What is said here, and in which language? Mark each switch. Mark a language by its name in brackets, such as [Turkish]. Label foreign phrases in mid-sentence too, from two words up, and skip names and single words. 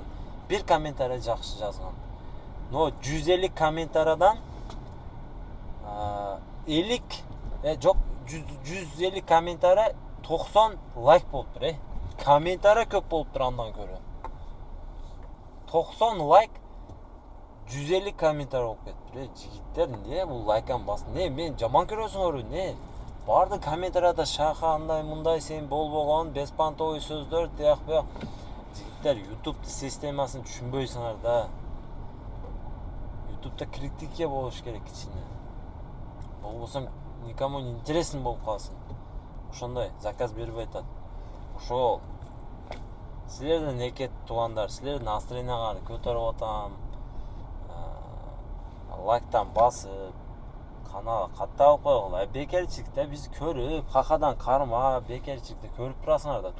[Kyrgyz] 1 комментарий жакшы жазган. Но 150 комментариядан 150 комментарий 90 лайк болуптур, Комментарий көп болуптур андан көрө. 90 лайк 150 комментарий болуп кетти. Жигиттер, не бул лайкан басын? Не, мен жаман көрөсүңөр, не? Барды комментарияда шаха андай мындай сен болбогон, беспонтовый сөздөр, тияк буяк. Жигиттер, YouTube системасын түшүнбөйсүңөр да. YouTube'да критика болуш керек кичине. Болбосо [Russian] никому не интересен [Kyrgyz] болуп калсын. Ошондой заказ берип айтат. Ошол силерден экет туғандар, силердин настроениеңарды көтөрүп атам. Лайктан басып, каналга катталып койгула. Бекерчиликте биз көрүп, какадан карма, бекерчиликти көрүп турасыңар да.